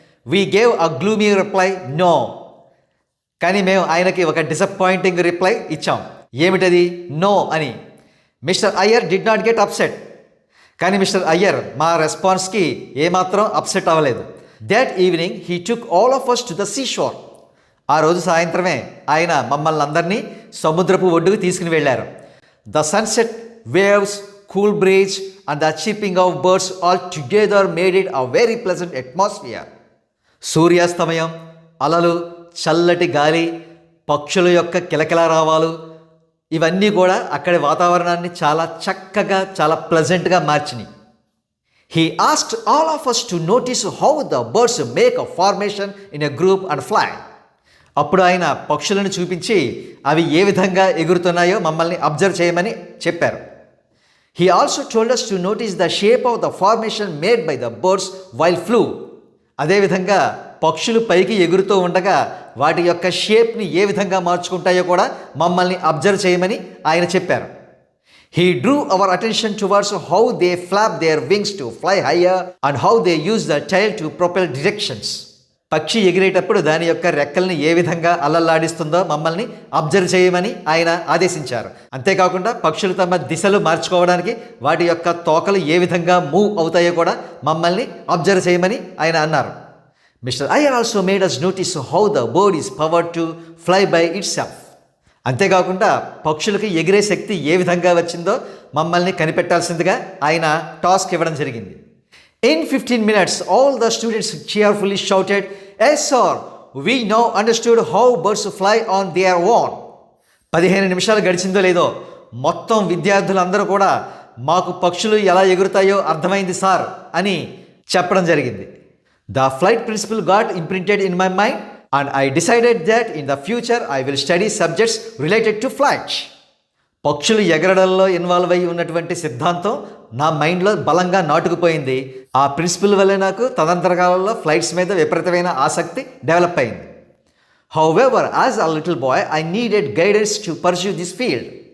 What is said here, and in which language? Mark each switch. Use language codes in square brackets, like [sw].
[en] We gave a gloomy reply no. [te] కానీ మేము ఆయనకి ఒక డిసప్పాయింటింగ్ రిప్లై ఇచ్చాం. ఏమిటది? నో అని. [en] Mr Iyer did not get upset. [te] కానీ మిస్టర్ అయ్యర్ మా రెస్పాన్స్కి ఏమాత్రం అప్సెట్ అవ్వలేదు. [en] That evening he took all of us to the sea shore. [te] ఆ రోజు సాయంత్రమే ఆయన మమ్మల్ని అందరినీ సముద్రపు ఒడ్డుకు తీసుకుని వెళ్ళారు. [en] The sunset, waves, cool breeze and the chirping of birds all together made it a very pleasant atmosphere. [te] సూర్యాస్తమయం, అలలు, చల్లటి గాలి, పక్షుల యొక్క కిలకిలారావాలు ఇవన్నీ కూడా అక్కడి వాతావరణాన్ని చాలా చక్కగా, చాలా ప్లెజెంట్గా మార్చినాయి. [en] He asked all of us to notice how the birds make a formation in a group and fly. [te] అప్పుడు ఆయన పక్షులను చూపించి అవి ఏ విధంగా ఎగురుతున్నాయో మమ్మల్ని అబ్జర్వ్ చేయమని చెప్పారు. [en] He also told us to notice the shape of the formation made by the birds while flew. [te] అదేవిధంగా పక్షులు పైకి ఎగురుతూ ఉండగా వాటి యొక్క షేప్ని ఏ విధంగా మార్చుకుంటాయో కూడా మమ్మల్ని అబ్జర్వ్ చేయమని ఆయన చెప్పారు. [en] He drew our attention towards how they flap their wings to fly higher and how they use the tail to propel directions. [te] పక్షి ఎగిరేటప్పుడు దాని యొక్క రెక్కల్ని ఏ విధంగా అల్లల్లాడిస్తుందో మమ్మల్ని అబ్జర్వ్ చేయమని ఆయన ఆదేశించారు. అంతేకాకుండా పక్షులు తమ దిశలు మార్చుకోవడానికి వాటి యొక్క తోకలు ఏ విధంగా మూవ్ అవుతాయో కూడా మమ్మల్ని అబ్జర్వ్ చేయమని ఆయన అన్నారు. [en] Mr Iyer also made us notice how the bird is power to fly by itself. [te] అంతేకాకుండా పక్షులకి ఎగిరే శక్తి ఏ విధంగా వచ్చిందో మమ్మల్ని కనిపెట్టాల్సిందిగా ఆయన టాస్క్ ఇవ్వడం జరిగింది. [en] In 15 minutes, all the students cheerfully shouted, "Yes, sir, we now understood how birds fly on their own." [te] 15 నిమిషాలు గడిచిందో లేదో మొత్తం విద్యార్థులందరూ కూడా మాకు పక్షులు ఎలా ఎగురుతాయో అర్థమైంది సార్ అని చెప్పడం జరిగింది. [en] The flight principle got imprinted in my mind and I decided that in the future I will study subjects related to flight. [te] పక్షులు ఎగరడంలో ఇన్వాల్వ్ అయ్యి ఉన్నటువంటి సిద్ధాంతం నా మైండ్లో బలంగా నాటుకుపోయింది. ఆ ప్రిన్సిపల్ వల్లే నాకు తదనంతర కాలంలో ఫ్లైట్స్ మీద విపరీతమైన ఆసక్తి డెవలప్ అయింది. [en] However as a little boy I needed guidance to pursue this field.